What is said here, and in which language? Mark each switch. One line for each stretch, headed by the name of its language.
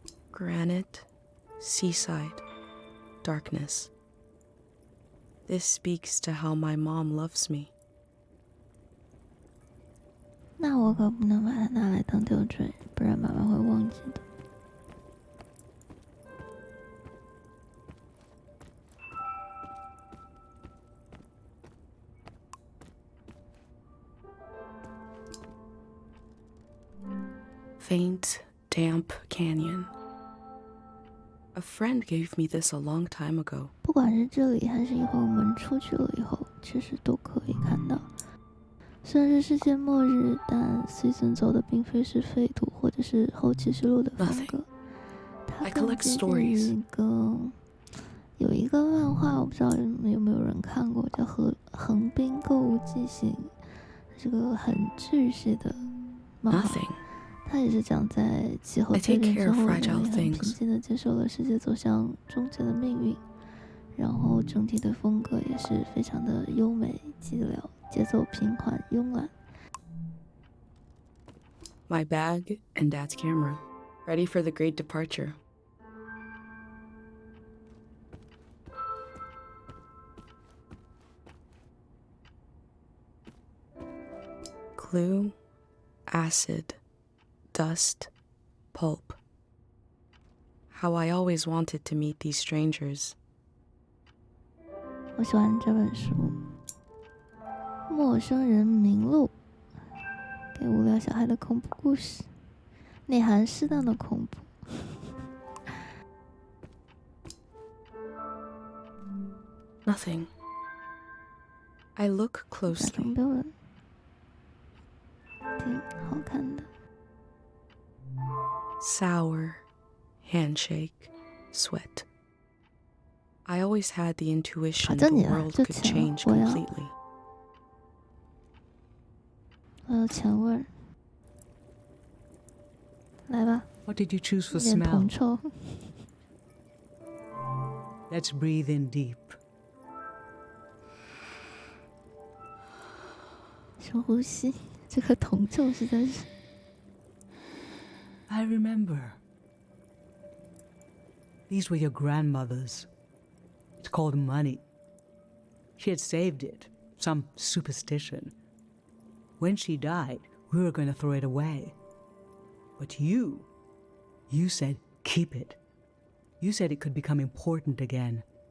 English: Granite, seaside, darkness. This speaks to how my mom loves me.
Chinese: 那我可不能把它拿来当吊坠，不然妈妈会忘记的。
English: Faint, damp canyon. A friend gave me this a long time ago.
Chinese: 不管是这里还是以后我们出去了以后，其实都可以看到。虽然是世界末日，但 Season 走的并非是废土或者是后启示录的风格。它更接近于一个有一个漫画，我不知道有没有人看过，叫《横滨购物记行》，是个很治愈的漫画。它也是讲在气候变迁之后，人类很平静地接受了世界走向终结的命运，然后整体的风格也是非常的优美寂寥，节奏平缓慵懒。
English: My bag and Dad's camera, ready for the great departure. Glue, acid, dust, pulp. How I always wanted to meet these strangers.
Chinese: 我喜欢这本书《陌生人名录》，给无聊小孩的恐怖故事，内含适当的恐怖。
English: Nothing. I look closely.
Chinese: 标本，挺好看的。
English: Sour, handshake, sweat. I always had the intuition the world could change completely.
Chinese: 前味儿，来吧。
English: What did you choose for
Chinese: 有点铜
English: smell?
Chinese: 臭。
English: Let's breathe in deep.
Chinese: 深呼吸，这个铜臭实在是。
English: I remember. These were your grandmother's. It's called money. She had saved it, some superstition. When she died, we were going to throw it away. But you said keep it. You said it could become important again.